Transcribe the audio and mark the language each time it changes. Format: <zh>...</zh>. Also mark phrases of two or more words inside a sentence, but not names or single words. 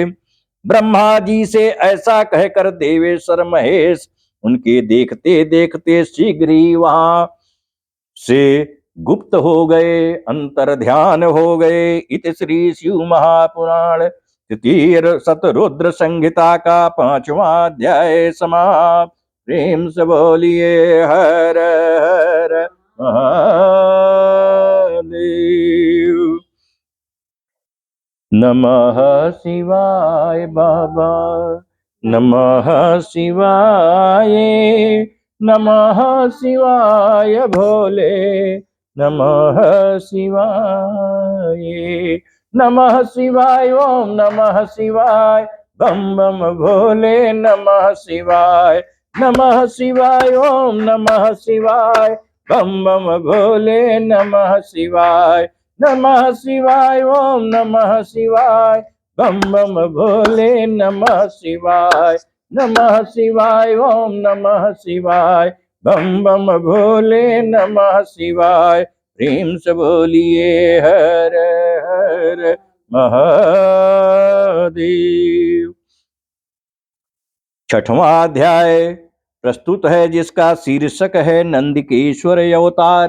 <hi>ब्रह्मा जी से ऐसा कहकर देवेश्वर महेश उनके देखते देखते शीघ्र ही वहां से गुप्त हो गए, अंतर ध्यान हो गए। इत श्री शिव महापुराण तृतीय शतरुद्र संहिता का 5वां अध्याय समाप्त। प्रेम से बोलिए हर हर महादेव। नमः शिवाय बाबा, नमः शिवाय, नमः शिवाय भोले, नमः शिवाय, नमः शिवाय, ओम नमः शिवाय, बम बम भोले नमः शिवाय, नमः शिवाय, ओम नमः शिवाय, बम बम भोले नमः शिवाय, नमः शिवाय, ओम नमः शिवाय, बम बम भोले नमः शिवाय, नमः शिवाय, ओम नमः शिवाय, बम बम भोले नमः शिवाय। प्रेम से बोलिए हर हर महादेव। 6वां अध्याय प्रस्तुत है, जिसका शीर्षक है नंदिकेश्वर अवतार।</hi>